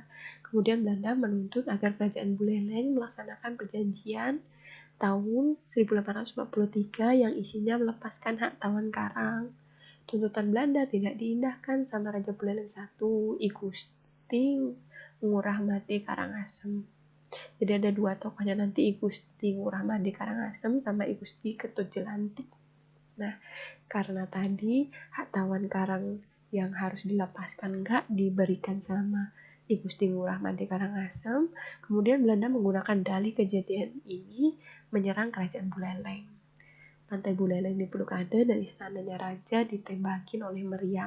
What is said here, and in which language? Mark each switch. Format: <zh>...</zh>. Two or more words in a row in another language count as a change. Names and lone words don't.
<id>Kemudian Belanda menuntut agar kerajaan Buleleng melaksanakan perjanjian tahun 1843 yang isinya melepaskan hak tawan karang. Tuntutan Belanda tidak diindahkan sama Raja Buleleng I, I Gusti Ngurah Made Karangasem. Jadi ada dua tokohnya nanti, I Gusti Ngurah Made Karangasem sama I Gusti Ketut Jelantik. Nah, karena tadi hak tawan karang yang harus dilepaskan nggak diberikan sama I Gusti Ngurah Made Karangasem, kemudian Belanda menggunakan dalih kejadian ini menyerang kerajaan Buleleng. Pantai Buleleng diblokade dan istananya raja ditembakin oleh meriam.</id>